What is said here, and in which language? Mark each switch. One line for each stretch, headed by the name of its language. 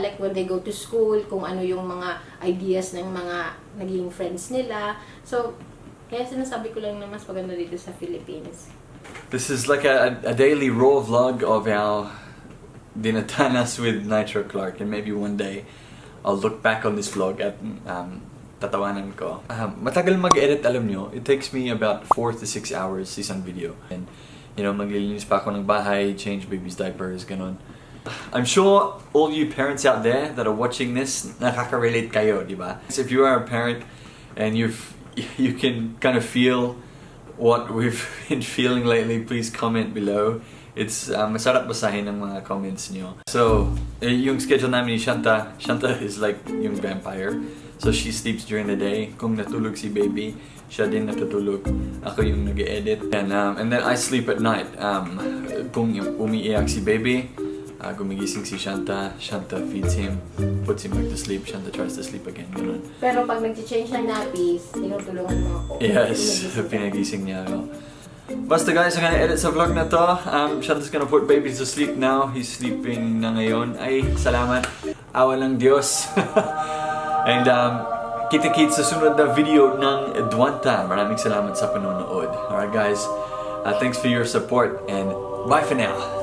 English: Like when they go to school,
Filipino: kung ano yung mga ideas ng mga naging friends nila. So, kaya sinasabi ko lang na mas maganda dito sa Philippines.
English: This is like a daily raw vlog of our dinatanas with Nitro Clarke, and maybe one day I'll look back on this vlog
Filipino: at tatawanan ko. Matagal mag-edit, alam nyo.
English: It takes me about 4 to 6 hours isang video.
Filipino: And, you know, maglilinis pa ako ng bahay,
English: change baby's diapers,
Filipino: ganon.
English: I'm sure all you parents out there that are watching this, nakaka-relate kayo, di ba? If you are a parent and you can kind of feel what we've been feeling lately, please comment below.
Filipino: It's masarap basahin ng mga comments nyo. So, yung schedule namin ni Shanta is like yung vampire.
English: So she sleeps during the day.
Filipino: Kung natulog si baby, siya din natutulog. Ako yung nag-edit.
English: And then I sleep at night.
Filipino: Kung umiiyak si baby, gumigising si
English: Shanta feeds him, puts him back to sleep, Shanta tries to sleep again, ganun.
Filipino: Pero pag nag-change ng nappies, tinutulungan mo ako. Yes, pinagising niya ako.
English: Basta guys, I'm gonna edit
Filipino: sa vlog na to.
English: Shanta's gonna put baby to sleep now. He's sleeping
Filipino: na ngayon. Ay, salamat. Awa ng Diyos. And kita-kits sa sunod na video ng Dwanta. Maraming salamat sa panonood.
English: Alright guys, thanks for your support and bye for now.